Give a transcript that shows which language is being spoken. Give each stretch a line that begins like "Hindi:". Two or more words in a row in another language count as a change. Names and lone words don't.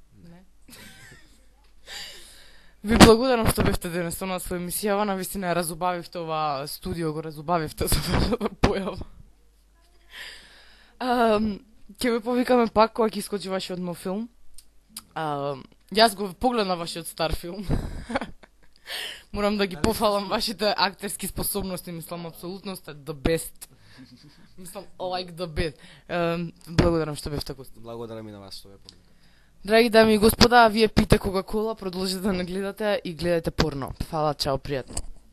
Macedonian: Ви благодарам што бевте денес на своја емисија, навистина ја разубавивте ова студио, го разубавивте со вашата појава. Ќе ве повикаме пак кога ќе искочи вашиот нов филм. Јас го погледнав вашиот стар филм. Морам да ги пофалам вашите актерски способности, мислам апсолутно сте
English: the best.
Macedonian: Мислам
English: like the best.
Macedonian: Благодарам што бевте гост. Благодарам и на вас што ве повикав. Драги дами и господа, вие пите Кока-Кола, продолжете да не гледате и гледате порно. Фала, чао, пријатно.